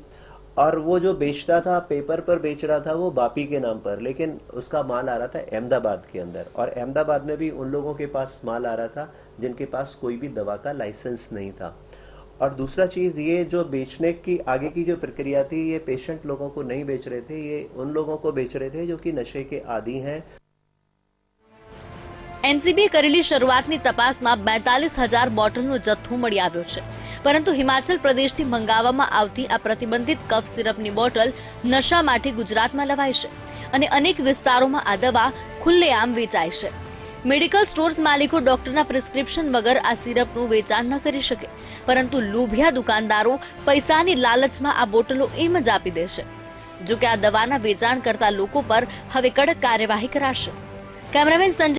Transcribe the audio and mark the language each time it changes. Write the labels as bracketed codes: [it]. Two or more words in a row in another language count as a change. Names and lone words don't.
[hi] और वो जो बेचता था, पेपर पर बेच रहा था वो बापी के नाम पर, लेकिन उसका माल आ रहा था अहमदाबाद के अंदर, और अहमदाबाद में भी उन लोगों के पास माल आ रहा था जिनके पास कोई भी दवा का लाइसेंस नहीं था। और दूसरा चीज़, ये जो बेचने की आगे की जो प्रक्रिया थी, ये पेशेंट लोगों को नहीं बेच रहे थे, ये उन लोगों को बेच रहे थे जो कि नशे के आदी हैं। [gu] એનસીબીએ કરેલી શરૂઆતની તપાસમાં 42,000 બોટલનો જથ્થો મળી આવ્યો છે, પરંતુ હિમાચલ પ્રદેશથી મંગાવવામાં આવતી આ પ્રતિબંધિત કફ સિરપની બોટલ નશા માટે ગુજરાતમાં લવાય છે અને અનેક વિસ્તારોમાં આ દવા ખુલ્લેઆમ વેચાય છે। [en] medical stores [gu] માલિકો ડૉક્ટરના પ્રિસ્ક્રિપ્શન વગર આ સિરપનું વેચાણ ન કરી શકે, પરંતુ લોભિયા દુકાનદારો પૈસાની લાલચમાં આ બોટલો એમ જ આપી દેશે। જો કે આ દવાના વેચાણ કરતા લોકો પર હવે કડક કાર્યવાહી કરાશે। कैमरामेन संजय